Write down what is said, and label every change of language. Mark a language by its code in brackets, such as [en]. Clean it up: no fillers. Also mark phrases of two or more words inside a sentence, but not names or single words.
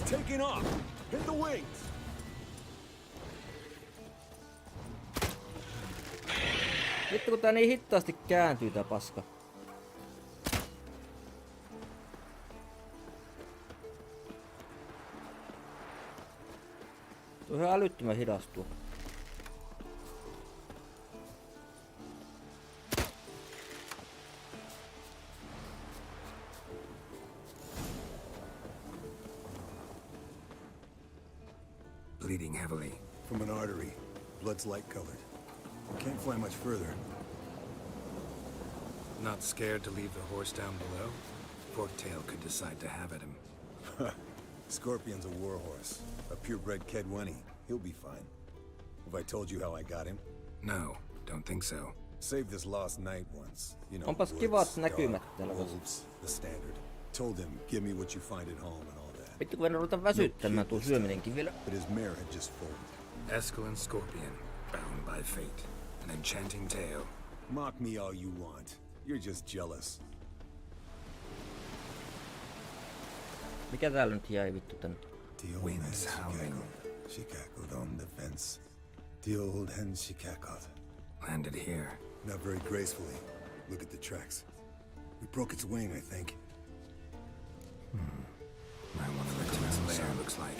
[en] taking off. Hit the wings. [fi] Vittu kun tää niin hitaasti kääntyy tää paska. Tuo on ihan älyttömän hidastua. [en] Bleeding heavily. From an artery. Blood's light colored. Can't fly much further. Not scared to leave the horse down below? Forktail could decide to have at him. Scorpion's a warhorse. A purebred Kedwenny. He'll be fine. Have I told you how I got him? No, don't think so. Saved this lost knight once. You know, [fi] Onpas [en] woods, [fi] kivat [en] dark, [fi] näkymät täällä vasta. [en] wolves, the standard. Told him, give me what you find at home and all that. [fi] Vittu kun en ruveta väsyttämään tuo syöminenkin vielä. [en] But his mare had just folded. Eskel and Scorpion, bound by fate. An enchanting tale. Mock me all you want. You're just jealous. [fi] Mikä täällä nyt jäi vittu tänne? [en] The old Winds hen howling. she cackled on the fence. The old hen she cackled. Landed here. Not very gracefully. Look at the tracks. We broke its wing, I think. I wonder what its lair looks like.